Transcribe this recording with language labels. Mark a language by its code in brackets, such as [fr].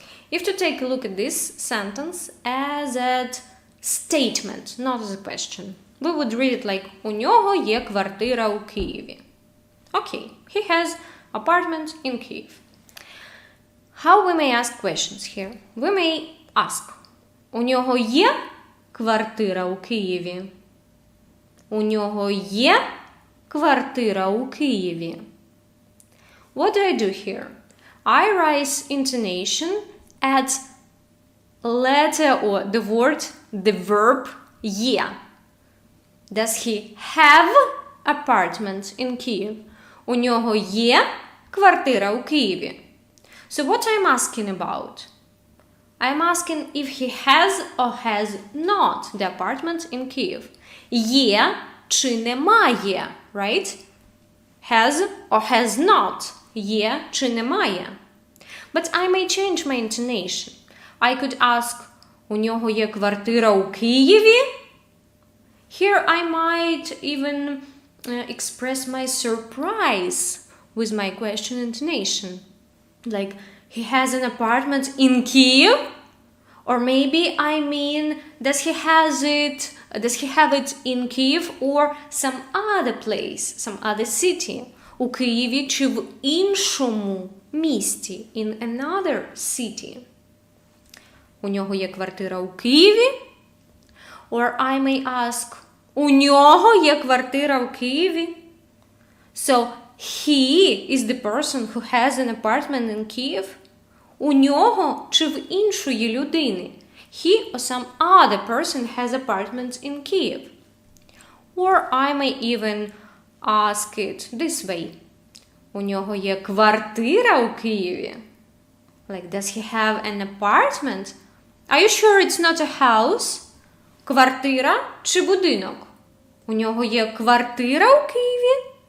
[en] If to take a look at this sentence as a statement, not as a question, we would read it like [uk] у нього є квартира у Києві. [en] Okay, he has apartment in Kyiv. How we may ask questions here? We may ask, [uk] у нього є квартира у Києві? У нього є квартира у Києві. [en] What do I do here? I raise intonation at letter or the word, the verb є. Does he have apartment in Kyiv? [uk] У нього є квартира у Києві. [en] So what I'm asking about? I'm asking if he has or has not the apartment in Kyiv. [uk] Є чи немає, [en] right? Has or has not. [uk] Є чи немає. [en] But I may change my intonation. I could ask, у нього є квартира у Києві? Here I might even express my surprise with my question intonation. Like, he has an apartment in Kyiv? Or maybe I mean, does he have it in Kyiv or some other place, some other city? [uk] У Києві чи в іншому місті, [en] in another city. [uk] У нього є квартира у Києві? [en] Or I may ask, [uk] у нього є квартира у Києві? [en] So, he is the person who has an apartment in Kyiv? [uk] У нього чи в іншої людини? [en] He or some other person has apartment in Kyiv? Or I may even ask it this way. [uk] У нього є квартира у Києві? [en] Like, does he have an apartment? Are you sure it's not a house? [uk] Квартира чи будинок? У нього є квартира у Києві?